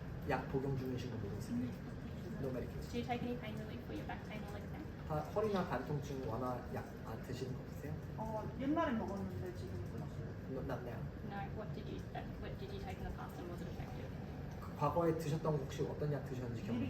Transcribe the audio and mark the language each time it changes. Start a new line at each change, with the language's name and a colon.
Korean: 약 복용 중이신 거 모르겠어요
English: No medication. Do you take any pain relief for your back pain or leg pain?
Korean: 허리나 다리 통증 완화 약 안 드시는 거 없으세요? 옛날에 먹었는데 지금 끊었어요.
English: Not now. No. What did you take in the past and was it effective?
Korean: 그 과거에 드셨던 거 혹시 어떤 약 드셨는지 기억나세요?